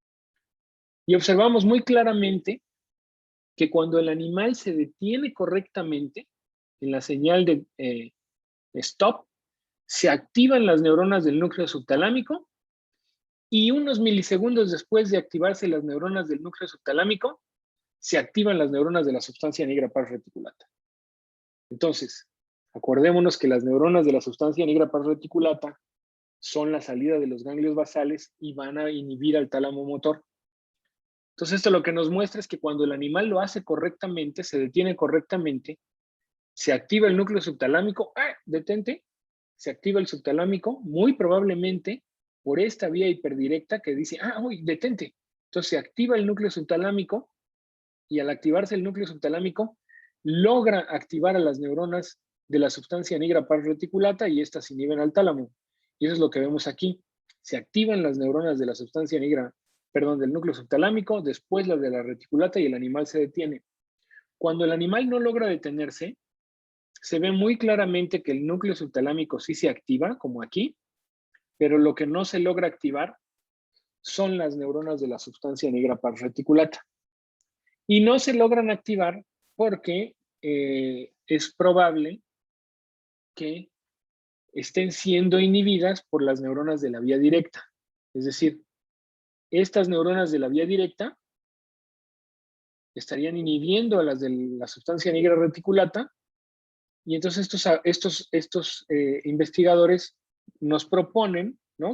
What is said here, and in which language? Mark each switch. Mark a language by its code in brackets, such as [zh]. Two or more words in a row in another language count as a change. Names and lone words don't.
[es] Y observamos muy claramente que cuando el animal se detiene correctamente en la señal de stop, se activan las neuronas del núcleo subtalámico y unos milisegundos después de activarse las neuronas del núcleo subtalámico, se activan las neuronas de la sustancia nigra pars reticulata. Entonces, acordémonos que las neuronas de la sustancia nigra pars reticulata son la salida de los ganglios basales y van a inhibir al tálamo motor. Entonces, esto lo que nos muestra es que cuando el animal lo hace correctamente, se detiene correctamente, se activa el núcleo subtalámico, detente, se activa el subtalámico, muy probablemente por esta vía hiperdirecta que dice, uy, detente. Entonces se activa el núcleo subtalámico y al activarse el núcleo subtalámico, logra activar a las neuronas de la sustancia nigra pars reticulata y estas inhiben al tálamo. Y eso es lo que vemos aquí. Se activan las neuronas de la sustancia nigra, del núcleo subtalámico, después las de la reticulata y el animal se detiene. Cuando el animal no logra detenerse, se ve muy claramente que el núcleo subtalámico sí se activa, como aquí, pero lo que no se logra activar son las neuronas de la sustancia nigra pars reticulata. Y no se logran activar porque es probable que estén siendo inhibidas por las neuronas de la vía directa. Es decir, estas neuronas de la vía directa estarían inhibiendo a las de la sustancia nigra reticulata y entonces estos investigadores nos proponen, ¿no?